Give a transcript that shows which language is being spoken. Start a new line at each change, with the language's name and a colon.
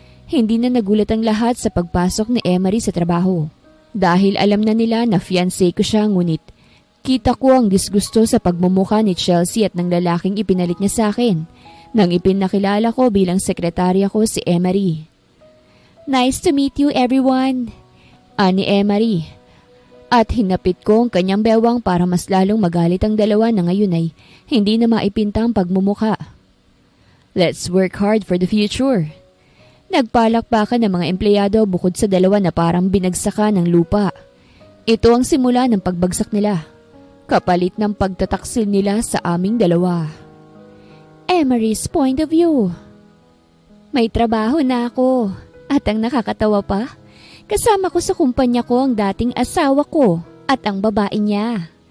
Filipino: Hindi na nagulat ang lahat sa pagpasok ni Emery sa trabaho. Dahil alam na nila na fiancé ko siya, ngunit kita ko ang disgusto sa pagmumukha ni Chelsea at ng lalaking ipinalit niya sa akin nang ipinakilala ko bilang sekretarya ko si Emery.
English: Nice to meet you, everyone,
Filipino: ani Emery. At hinapit ko ang kanyang bewang para mas lalong magalit ang dalawa na ngayon ay hindi na maipinta ang pagmumukha.
English: Let's work hard for the future.
Filipino: Nagpalakpakan ng mga empleyado bukod sa dalawa na parang binagsakan ng lupa. Ito ang simula ng pagbagsak nila, kapalit ng pagtataksil nila sa aming dalawa.
English: Emery's point of view.
Filipino: May trabaho na ako at ang nakakatawa pa, kasama ko sa kumpanya ko ang dating asawa ko at ang babae niya.